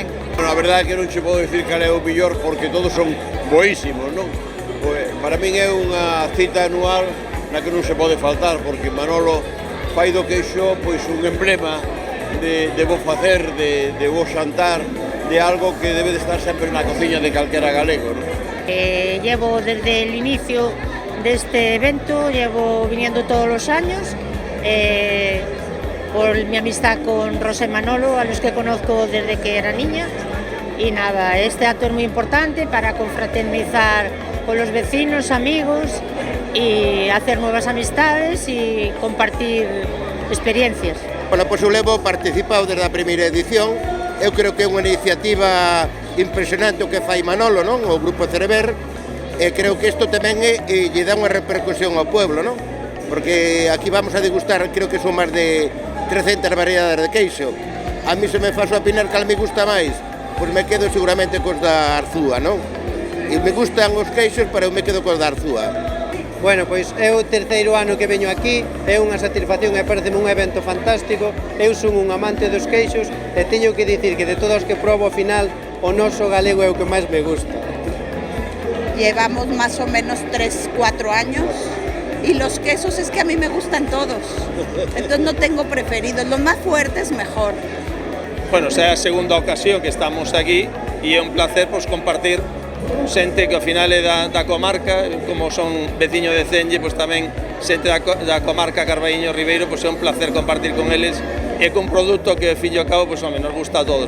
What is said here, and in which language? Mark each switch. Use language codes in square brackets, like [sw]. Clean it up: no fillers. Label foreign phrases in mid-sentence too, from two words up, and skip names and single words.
[gl] Bueno, a verdade é que non che podo dicir cal é o mellor porque todos son boísimos, non? Pues, para min é unha cita anual na que non se pode faltar, porque Manolo fai do queixo pois un emblema de bo facer, de bo xantar, de algo que debe de estar sempre na cociña de calquera galego, non? [es] Llevo desde el inicio de este evento, llevo viniendo todos los años, por mi amistad con Rosa y Manolo, a los que conozco desde que era niña. Y nada, este acto es muy importante para confraternizar con los vecinos, amigos y hacer nuevas amistades y compartir experiencias. [gl] Bueno, pois eu levo participado desde a primeira edición. Eu creo que é unha iniciativa impresionante o que fai Manolo, non? O Grupo Ceriver. E creo que isto tamén lle dá unha repercusión ao pueblo, non? Porque aquí [es] vamos a degustar, [gl] creo que son máis de 300 variedades de queixo. [es] A mí se me faso opinar [gl] cal me gusta máis, pois me quedo seguramente cos da Arzúa, non? E me gustan os queixos, pero eu me quedo cos da Arzúa. Bueno, pois é o terceiro ano que veño aquí, é unha satisfacción e pareceme un evento fantástico. Eu son un amante dos queixos e teño que dicir que de todos os que probo ao final, o noso galego é o que máis me gusta. [es] Llevamos más o menos 3-4 años y los quesos es que a mí me gustan todos, entonces no tengo preferidos, lo más fuerte es mejor. [gl] Bueno, xa é a segunda ocasión que estamos aquí e é un placer pues, compartir xente que ao final é da comarca, como son veciño de Cenlle, pues, tamén xente da comarca Carballiño Ribeiro, pues, é un placer compartir con eles e con produto que, fillo a cabo, pues, home, nos gusta a todos.